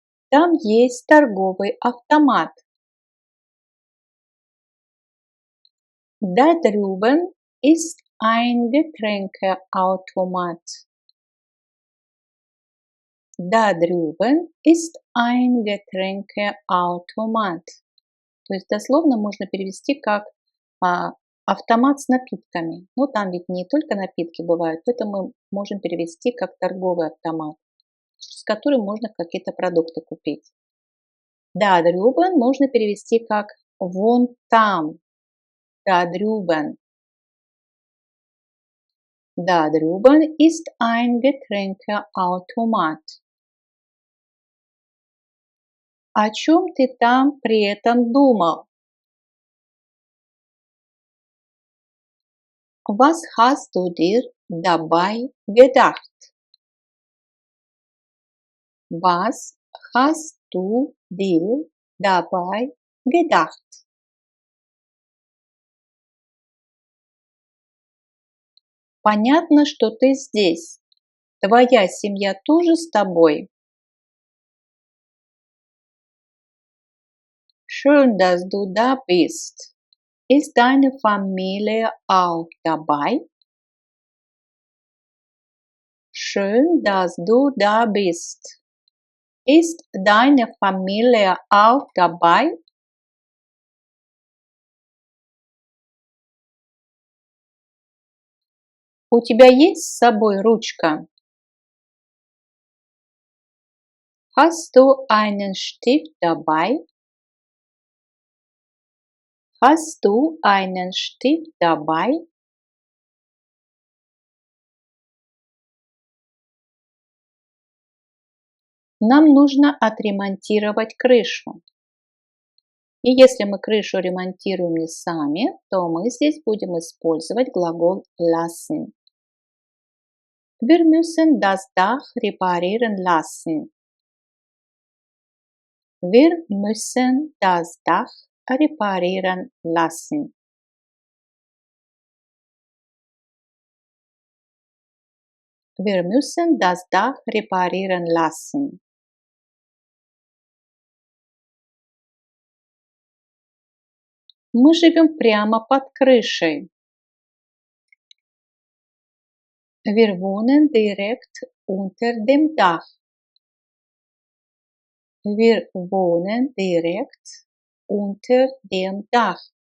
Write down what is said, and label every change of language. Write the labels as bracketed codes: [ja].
[ru] Там есть торговый автомат. [de] Da drüben ist ein Getränkeautomat. Da drüben ist ein Getränkeautomat. [ru] То есть дословно можно перевести как автомат с напитками. Но там ведь не только напитки бывают, поэтому мы можем перевести как торговый автомат, с которым можно какие-то продукты купить. [de] Da drüben [ru] можно перевести как вон там. [de] Da drüben. Da drüben ist ein Getränkeautomat. [ru] О чем ты там при этом думал? [de] Was hast du dir dabei gedacht? Was hast du dir dabei gedacht? [ru] Понятно, что ты здесь. Твоя семья тоже с тобой? [de] Schön, dass du da bist. Ist deine Familie auch dabei? Schön, dass du da bist. Ist deine Familie auch dabei? [ru] У тебя есть с собой ручка? [de] Hast du einen Stift dabei? Hast du einen Stift dabei? [ru] Нам нужно отремонтировать крышу. И если мы крышу ремонтируем не сами, то мы здесь будем использовать глагол lassen. [de] Wir müssen das Dach reparieren lassen. Wir müssen das Dach reparieren lassen. Wir müssen das Dach reparieren lassen. [ru] Мы живем прямо под крышей. [de] Wir wohnen direkt unter dem Dach. Wir wohnen direkt unter dem Dach.